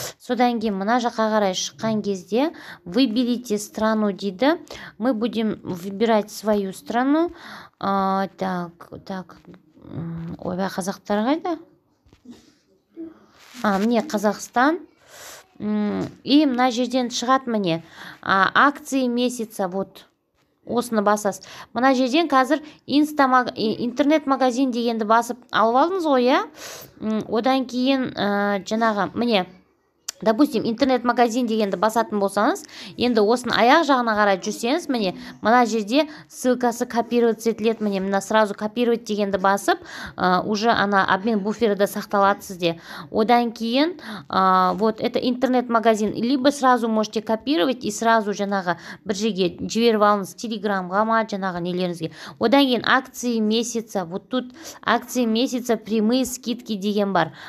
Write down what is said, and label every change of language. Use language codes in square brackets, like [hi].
[kk] Содан кейін мына жаққа қарай шыққан кезде [ru] выберите страну [kk] дейді. [ru] Мы будем выбирать свою страну. [kk] Так, ойбай, қазақтар қайда? Міне Қазақстан. И мына жерден шығат міне [ru] акции месяца, вот [kk] осыны басасыз. Мына жерден қазір интернет-магазин дегенді басып алып алдыңыз ғой, иә? Одан кейін жаңағы міне, [ru] допустим, [kk] интернет-магазин дегенді басатын болсаңыз, енді осыны аяқ жағына қарай жүрсеңіз, міне мына жерде ссылкасы копировать етіледі. Міне мына [ru] сразу копировать [kk] дегенді басып, [ru] уже [kk] ана обмен буферida сақталады сізде. Одан кейін [ru] вот это интернет-магазин, либо сразу можете копировать и сразу [kk] жаңағы бір жерге жіберіп алыңыз, телеграмға ма, жаңағы нелеріңізге. Одан кейін [ru] акции месяца, вот тут акции месяца прямые скидки [kk] деген бар.